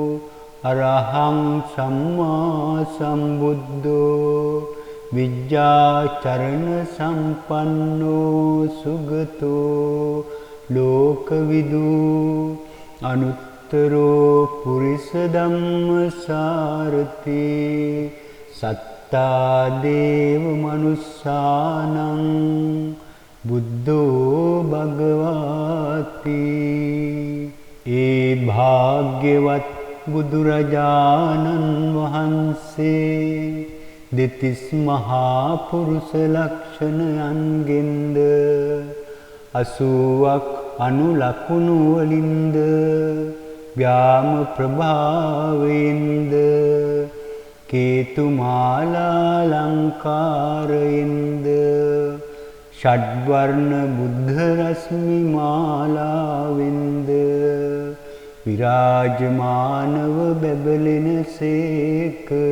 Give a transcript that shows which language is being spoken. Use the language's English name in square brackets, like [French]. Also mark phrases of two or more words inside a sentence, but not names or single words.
[Pali] අරහං සම්මා සම්බුද්ධෝ විජ්ජාචරණ සම්පන්නෝ සුගතෝ ලෝකවිදු අනුත්තරෝ පුරිස ධම්මසාරති සත්තා දේව මනුස්සානං බුද්ධෝ භගවාති. [Sinhala] ඒ භාග්‍යවත් බුදුරජාණන් වහන්සේ දෙතිස් මහා පුරුෂ ලක්ෂණයන්ගෙන්ද 80ක් අනුලකුණු වලින්ද ව්‍යාම ප්‍රභාවෙන්ද කේතුමාලාලංකාරයෙන්ද ෂඩ්වර්ණ බුද්ධ රශ්මි මාලාවෙන්ද විරාජමානව බැබලෙන සේක.